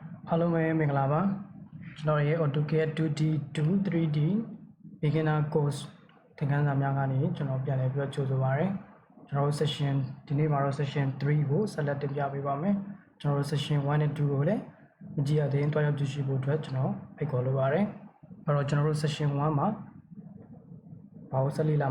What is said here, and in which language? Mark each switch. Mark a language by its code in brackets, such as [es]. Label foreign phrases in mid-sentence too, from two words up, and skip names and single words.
[my] Hello မင်္ဂလာပါကျွန်တော်ရဲ့ AutoCAD 2D-3D [en] beginner course [my] သင်ခန်းစာများကနေကျွန်တော်ပြန်လည်ပြီးတော့ကြိုဆိုပါရစေကျွန်တော်တို့ session ဒီနေ့မှာတော့ session 3ကိုဆက်လက်တင်ပြပေးပါမယ်ကျွန်တော် တို့ session 1 နဲ့ 2ကိုလည်းမကြည့်ရသေးရင်တွားရောက်ကြည့်ရှုဖို့အတွက်ကျွန်တော်ဖိတ်ခေါ်လိုပါတယ်အဲ့တော့ကျွန်တော်တို့ session 1မှာဘာလို့ဆက်လေ့လာ